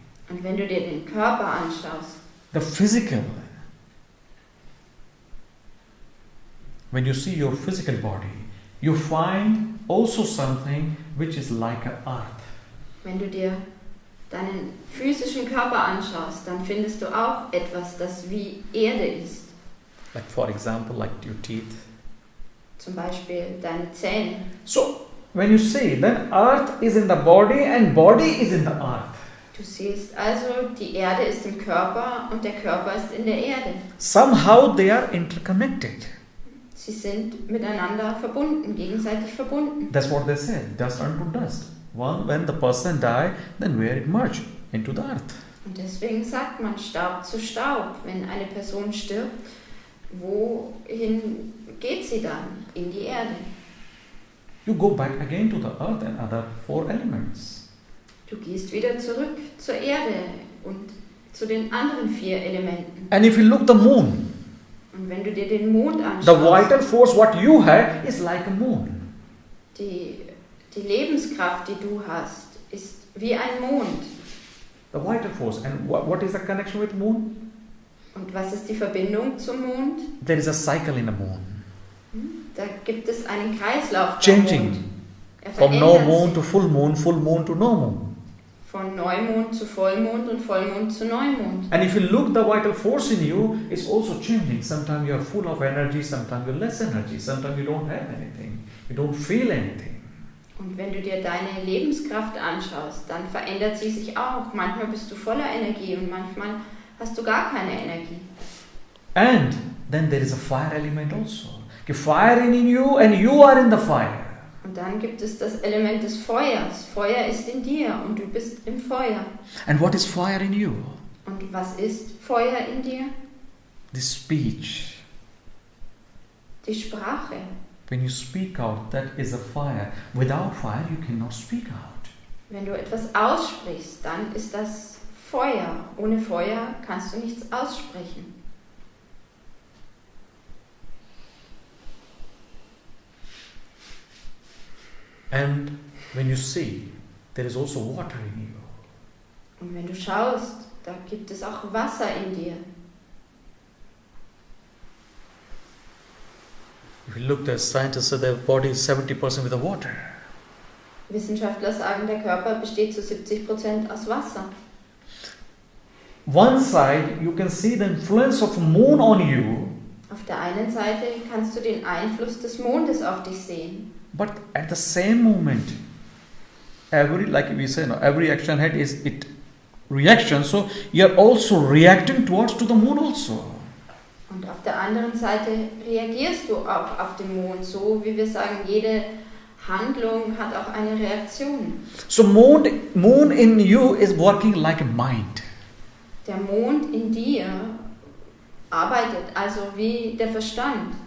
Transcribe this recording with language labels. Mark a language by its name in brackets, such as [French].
[German] und wenn du dir den Körper anschaust, [English] the physical, when you see your physical body, you find also something which is like an earth. [German] wenn du dir deinen physischen Körper anschaust, dann findest du auch etwas, das wie Erde ist. [English] Like for example, like your teeth. [German] Zum Beispiel deine Zähne. [English] So when you see, then earth is in the body and body is in the earth. [German] Du siehst also, die Erde ist im Körper und der Körper ist in der Erde. [English] Somehow they are interconnected. [German] Sie sind miteinander verbunden, gegenseitig verbunden. [English] That's what they said, dust unto dust. When the person die, then where it merge into the earth. [German] Und deswegen sagt man Staub zu Staub. Wenn eine Person stirbt, wohin geht sie dann? In die Erde. [English] You go back again to the earth and other four elements. [German] Du gehst wieder zurück zur Erde und zu den anderen 4 Elementen. [English] And if you look the moon, [German] Und wenn du dir den Mond [English] the [German] anschaust, [English] vital force what you have is like a moon. [German] die Lebenskraft, die du hast, ist wie ein Mond. [English] The vital force. And what is the connection with moon? [German] Und was ist die Verbindung zum Mond? [English] There is a cycle in the moon. [German] Da gibt es einen Kreislauf beim Mond. [English] Changing. From no moon to full moon to no moon. [German] Von Neumond zu Vollmond und Vollmond zu Neumond. [English] And if you look, the vital force in you is also changing. Sometimes you are full of energy, sometimes you have less energy, sometimes you don't have anything, you don't feel anything. [German] Und wenn du dir deine Lebenskraft anschaust, dann verändert sie sich auch. Manchmal bist du voller Energie und manchmal hast du gar keine Energie. [English] And then there is a fire element also. The fire in you and you are in the fire. [German] Und dann gibt es das Element des Feuers. Feuer ist in dir und du bist im Feuer. [English] And what is fire in you? [German] Und was ist Feuer in dir? [English] The speech. [German] Die Sprache. [English] When you speak out, that is a fire. Without fire, you cannot speak out. [German] Wenn du etwas aussprichst, dann ist das Feuer. Ohne Feuer kannst du nichts aussprechen. [English] And when you see, there is also water in you. [German] Und wenn du schaust, da gibt es auch Wasser in dir. [English] If you look, the scientists say the body is 70% with the water. [German] Wissenschaftler sagen, der Körper besteht zu 70% aus Wasser. [English] One side, you can see the influence of moon on you. [German] Auf der einen Seite kannst du den Einfluss des Mondes auf dich sehen. [English] But at the same moment, every action had is it reaction. So you are also reacting towards to the moon also. [German] Und auf der anderen Seite reagierst du auch auf den Mond, so wie wir sagen, jede Handlung hat auch eine Reaktion. [English] So moon in you is working like a mind. [German] Der Mond in dir arbeitet also wie der Verstand.